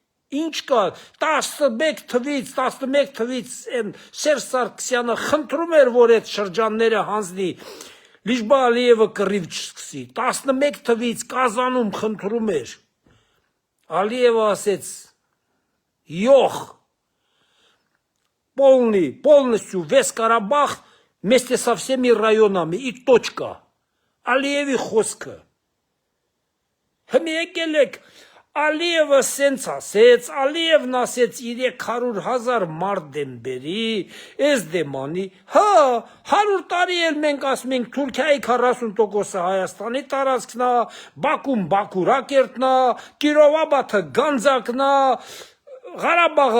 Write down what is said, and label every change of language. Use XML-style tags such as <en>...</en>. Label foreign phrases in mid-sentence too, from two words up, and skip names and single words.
<hy>Ինչ կա 11 թվից են Սերժ Սարգսյանը խնդրում էր, որ այդ շրջանները հանձնի,</hy> <ru>лишь бы</ru> <hy>Ալիևը կռիվ չսկսի, 11 թվից Կազանում խնդրում էր, Ալիևը ասեց, յոխ,</hy> <ru>полностью весь Карабах вместе со всеми районами и точка.</ru> <hy>Ալիևի խոսքը։ Հիմա եկել եք, Ալիևը սենց ասեց, Ալիևն ասեց 300,000 մարդ դեմ բերի, ես դեմ անի, հա, 100 տարի էլ մենք ասում ենք Թուրքիայի 40%-ը Հայաստանի տարածքն է, Բաքուն Բաքուրակերտն է, Կիրովաբադը Գանձակն է, Ղարաբաղը</hy>